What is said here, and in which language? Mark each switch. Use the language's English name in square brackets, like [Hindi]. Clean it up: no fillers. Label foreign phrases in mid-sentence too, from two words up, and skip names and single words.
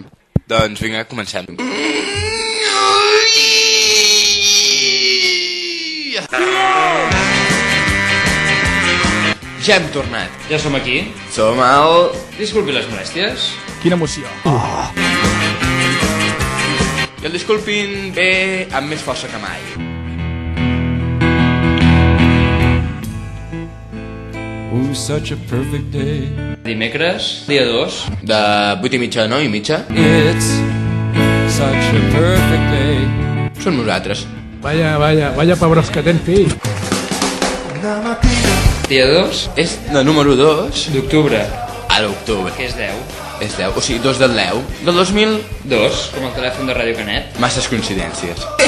[Catalan] Doncs vinga, comencem. Ja hem tornat. Ja som aquí. Som al... Disculpi les molèsties. Quina emoció. I el disculpin ve amb més força que mai. [English] Oh, such a perfect day. [Catalan] Dimecres, dia 2. De 8:30 a 9:30 [English] It's such a perfect day. [Catalan] som nosaltres. Vaya pebrots que tens, fill. Dia 2 És de número 2 d'octubre, a l'octubre. que és 10. És 10, o sigui, 2 del 10. Del 2000, 2, com el telèfon de Ràdio Canet. masses coincidències.